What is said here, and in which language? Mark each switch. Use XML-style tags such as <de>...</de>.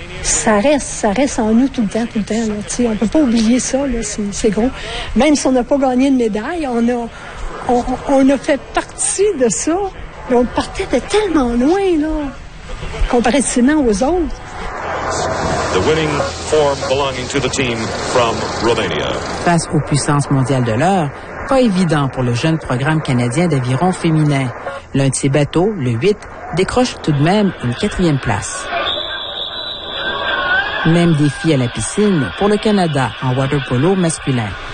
<fr>Ça reste en nous tout le temps, là. T'sais, on peut pas oublier ça, là. C'est gros. Même si on n'a pas gagné de médaille, on a fait partie de ça. Mais on partait de tellement loin, là, comparativement aux autres.</fr> <en>The winning form belonging to the team from Romania.</en> <fr>Face aux puissances mondiales de l'heure, pas évident pour le jeune programme canadien d'aviron féminin. L'un de ses bateaux, le 8, décroche tout de même une quatrième place. Même défi à la piscine pour le Canada en water polo masculin.</fr>